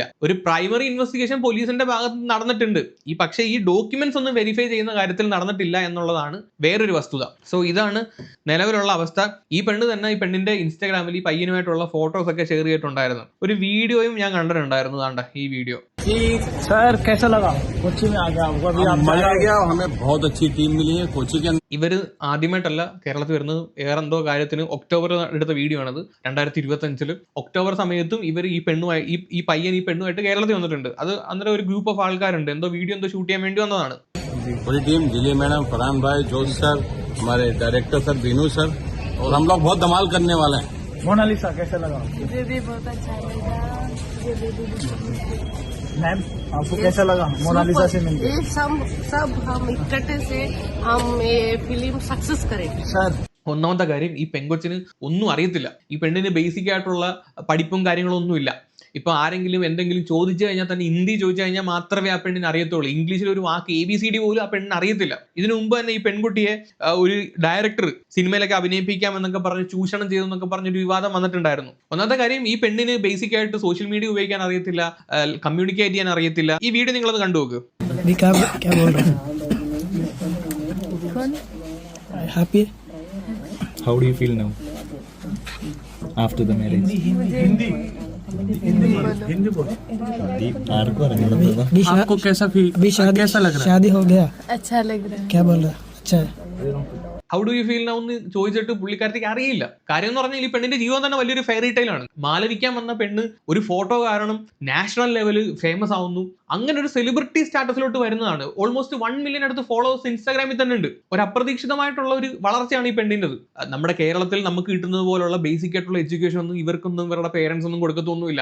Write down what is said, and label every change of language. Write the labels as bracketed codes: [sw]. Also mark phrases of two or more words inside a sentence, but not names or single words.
[ml] ഒരു [en] primary investigation [ml] പോലീസിന്റെ ഭാഗത്ത് നടന്നിട്ടുണ്ട്. പക്ഷേ ഈ ഡോക്യുമെന്റ്സ് ഒന്നും വെരിഫൈ ചെയ്യുന്ന കാര്യത്തിൽ നടന്നിട്ടില്ല എന്നുള്ളതാണ് വേറൊരു വസ്തുത. സോ ഇതാണ് നിലവിലുള്ള അവസ്ഥ. ഈ പെണ്ണ് തന്നെ ഈ പെണ്ണിന്റെ ഇൻസ്റ്റാഗ്രാമിൽ ഈ പയ്യനുമായിട്ടുള്ള ഫോട്ടോസ് ഒക്കെ ഷെയർ ചെയ്തിട്ടുണ്ടായിരുന്നു. ഒരു വീഡിയോയും ഞാൻ കണ്ടിട്ടുണ്ടായിരുന്നു. താണ്ട ഈ വീഡിയോ. [hi] सर कैसा लगा? कोची में आ गया, मजा आ गया, हमें बहुत अच्छी टीम मिली है कोची के. [ml] ഇവര് ആദ്യമായിട്ടല്ല കേരളത്തിൽ വരുന്നത്. വേറെന്തോ കാര്യത്തിന് ഒക്ടോബർ എടുത്ത വീഡിയോ ആണത്. 2025 ഒക്ടോബർ സമയത്തും ഇവർ ഈ പയ്യൻ ഈ പെണ്ണുമായിട്ട് കേരളത്തിൽ വന്നിട്ടുണ്ട്. അത് അന്നേരം ഒരു [en] group of [ml] ആൾക്കാരുണ്ട്, എന്തോ വീഡിയോ എന്തോ ഷൂട്ട് ചെയ്യാൻ വേണ്ടി വന്നതാണ്. [hi] पूरी टीम, दिलीप मैडम, फरहान भाई, जोश सर, हमारे डायरेक्टर सर बीनू सर, और हम लोग बहुत धमाल करने वाले हैं. मोनालिसा कैसा लगा? मुझे भी बहुत अच्छा लगा. मैम आपको कैसा लगा मोनालिसा से मिलकर? ये सब हम इकट्ठे से हम ये [en] film success [hi] करेंगे सर. [ml] ഒന്നാമത്തെ കാര്യം, ഈ പെങ്കൊച്ചിന് ഒന്നും അറിയത്തില്ല. ഈ പെണ്ണിന് ബേസിക് ആയിട്ടുള്ള പഠിപ്പും കാര്യങ്ങളും ഒന്നുമില്ല. ഇപ്പൊ ആരെങ്കിലും എന്തെങ്കിലും ചോദിച്ചു കഴിഞ്ഞാൽ തന്നെ ഹിന്ദി ചോദിച്ചു കഴിഞ്ഞാൽ മാത്രമേ ആ പെണ്ണിന് അറിയത്തുള്ളൂ. ഇംഗ്ലീഷിൽ ഒരു വാക്ക് ABCD പോലും ആ പെണ്ണിന് അറിയത്തില്ല. ഇതിനു മുമ്പ് തന്നെ ഈ പെൺകുട്ടിയെ ഒരു ഡയറക്ടർ സിനിമയിലൊക്കെ അഭിനയിപ്പിക്കാം എന്നൊക്കെ പറഞ്ഞ് ചൂഷണം ചെയ്തു എന്നൊക്കെ പറഞ്ഞൊരു വിവാദം വന്നിട്ടുണ്ടായിരുന്നു. ഒന്നാമത്തെ കാര്യം, ഈ പെണ്ണിന് ബേസിക് ആയിട്ട് [en] social media [ml] ഉപയോഗിക്കാൻ അറിയത്തില്ല, കമ്മ്യൂണിക്കേറ്റ് ചെയ്യാൻ അറിയത്തില്ല. ഈ വീഡിയോ നിങ്ങളത് കണ്ടു നോക്ക്. [en] Happy? How do you feel now after the marriage? [hi] आपको कैसा फील? अभी कैसा लग रहा है? शादी हो गया? अच्छा लग रहा है. क्या बोल रहा है? अच्छा है. [en] how do you feel now [ml] എന്ന് ചോദിച്ചിട്ട് പുള്ളിക്കാരത്തേക്ക് അറിയില്ല. കാര്യം എന്ന് പറഞ്ഞാൽ ഈ പെണ്ണിന്റെ ജീവിതം തന്നെ വലിയൊരു [en] fairy tale. [ml] മാലവിക്കാൻ വന്ന പെണ്ണ് ഒരു ഫോട്ടോ കാരണം [en] national level famous [ml] ആവുന്നു. അങ്ങനെ ഒരു [en] celebrity status [ml] വരുന്നതാണ്. [en] almost 1 million [ml] അടുത്ത് ഫോളോവേഴ്സ് ഇൻസ്റ്റാഗ്രാമിൽ തന്നെ ഉണ്ട്. ഒരു അപ്രതീക്ഷിതമായിട്ടുള്ള ഒരു വളർച്ചയാണ് ഈ പെണ്ണിൻ്റെത്. നമ്മുടെ കേരളത്തിൽ നമുക്ക് കിട്ടുന്നത് പോലുള്ള ബേസിക് ആയിട്ടുള്ള എഡ്യൂക്കേഷൻ ഒന്നും ഇവർക്കൊന്നും ഇവരുടെ പേരൻസ് ഒന്നും കൊടുക്കത്തൊന്നുമില്ല.